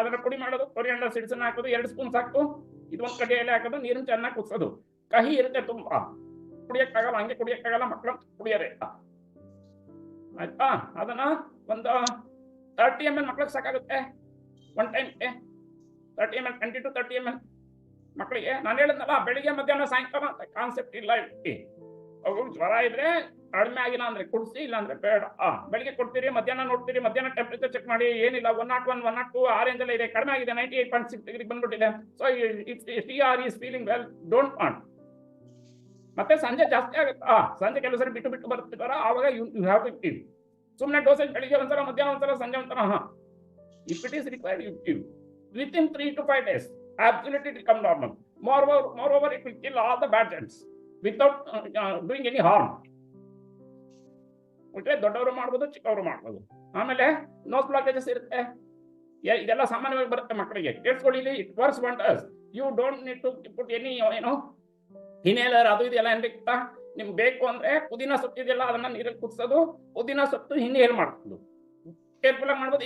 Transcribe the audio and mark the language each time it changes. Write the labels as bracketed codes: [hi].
[kn] ಅದನ್ನ ಪುಡಿ ಮಾಡೋದು, ಕೊರಿಯಾಂಡರ್ ಸೀಡ್ಸ್ ಅನ್ನ ಹಾಕೋದು, 2 ಸ್ಪೂನ್ ಸಾಕು. ಇದೊಂದು ಕಡ್ಡಿ ಎಲೆ ಹಾಕೋದು, ನೀರನ್ನು ಚೆನ್ನಾಗಿ ಕುದಿಸೋದು. ಕಹಿ ಇರುತ್ತೆ ತುಂಬಾ, ಕುಡಿಯಕ್ಕಾಗಲ್ಲ, ಹಂಗೆ ಕುಡಿಯಕ್ಕಾಗಲ್ಲ, ಮಕ್ಕಳು ಕುಡಿಯರೇ. ಆಯ್ತಾ? ಅದನ್ನ ಒಂದು 30 ml ಮಕ್ಳಿಗೆ ಸಾಕಾಗುತ್ತೆ ಒನ್ ಟೈಮ್ಗೆ. 30 ml, 20 to 30 ml ಮಕ್ಕಳಿಗೆ. ನಾನು ಹೇಳಿದ್ನಲ್ಲ, ಬೆಳಿಗ್ಗೆ ಮಧ್ಯಾಹ್ನ ಸಾಯಂಕಾಲ ಅಂತ ಕಾನ್ಸೆಪ್ಟ್ ಇಲ್ಲ. ಅವು ಜ್ವರ ಇದ್ರೆ ಕಡಿಮೆ ಆಗಿಲ್ಲ ಅಂದ್ರೆ ಕುಡಿಸಿ, ಇಲ್ಲ ಅಂದ್ರೆ ಬೇಡ. ಬೆಳಿಗ್ಗೆ ಕೊಡ್ತೀರಿ, ಮಧ್ಯಾಹ್ನ ನೋಡ್ತೀರಿ, ಮಧ್ಯಾಹ್ನ ಟೆಂಪರೇಚರ್ ಚೆಕ್ ಮಾಡಿ, ಏನಿಲ್ಲ 101, 102 ಆ ರೇಂಜ್ ಎಲ್ಲ ಇದೆ, ಕಡಿಮೆ ಆಗಿದೆ, 98.6 ಡಿಗ್ರಿ ಬಂದ್ಬಿಟ್ಟಿದೆ. [en] So TR is feeling well, don't want. [kn] ಮತ್ತೆ ಸಂಜೆ ಜಾಸ್ತಿ ಆಗುತ್ತಾ, ಸಂಜೆ ಕೆಲವು ಸರಿ ಬಿಟ್ಟು ಬರ್ತಿದಾರ, ಆವಾಗ [en] You have to give. [kn] ಸುಮ್ಮನೆ ಡೋಸೇಜ್ ಬೆಳಿಗ್ಗೆ ಒಂದ್ಸಲ, ಮಧ್ಯಾಹ್ನ ಒಂದ್ಸಲ, ಸಂಜೆ ಒಂದ್ಸಲ. [en] If it is required you give within 3 to 5 days. Absolutely it will come normal. Moreover, it will kill all the bad germs without doing any harm. [kn] Okay, ದೊಡ್ಡವರು ಮಾಡ್ಬೋದು, ಚಿಕ್ಕವರು ಮಾಡ್ಬೋದು. ಆಮೇಲೆ ನೋಸ್ ಬ್ಲಾಕೇಜಸ್ ಇರುತ್ತೆ, ಇದೆಲ್ಲ ಸಾಮಾನ್ಯವಾಗಿ ಬರುತ್ತೆ ಮಕ್ಕಳಿಗೆ. ಕೇಳಿಸ್ಕೊಳ್ಳಿ, [en] It works wonders. You don't need to put any inhaler, [kn] ಅದು ಇದೆಲ್ಲ ಏನ್ ಬೇಕಾ? ನಿಮ್ಗೆ ಬೇಕು ಅಂದ್ರೆ ಪುದೀನ ಸೊಪ್ಪು ಇದೆಯಲ್ಲ, ಅದನ್ನ ನೀರಲ್ಲಿ ಕುದಿಸೋದು, ಪುದೀನ ಸೊಪ್ಪು ಇನ್ಹೇಲ್ ಮಾಡ್ಬೋದು, ಕೇರ್ಫುಲ್ ಆಗಿ ಮಾಡ್ಬೋದು.